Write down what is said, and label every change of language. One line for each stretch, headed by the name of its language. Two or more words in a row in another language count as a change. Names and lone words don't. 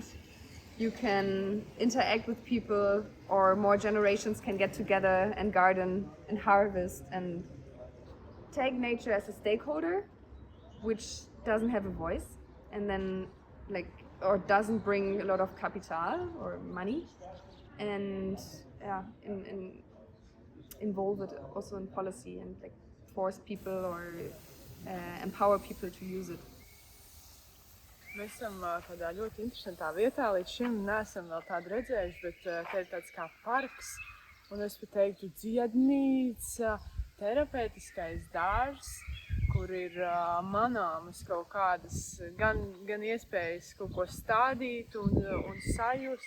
English: You can interact with people, or more generations can get together and garden and harvest and take nature as a stakeholder, which doesn't have a voice, and then or doesn't bring a lot of capital or money, and involve it also in policy and force people or empower people to use it.
Latvian: Mēs esam tādā ļoti interesantā vietā, līdz šim neesam vēl tādu redzējuši, bet te ir tāds kā parks, un es pat teiktu dziednīca, terapeitiskais dārzs, kur ir manāmas kaut kādas gan iespējas kaut ko stādīt un sajust.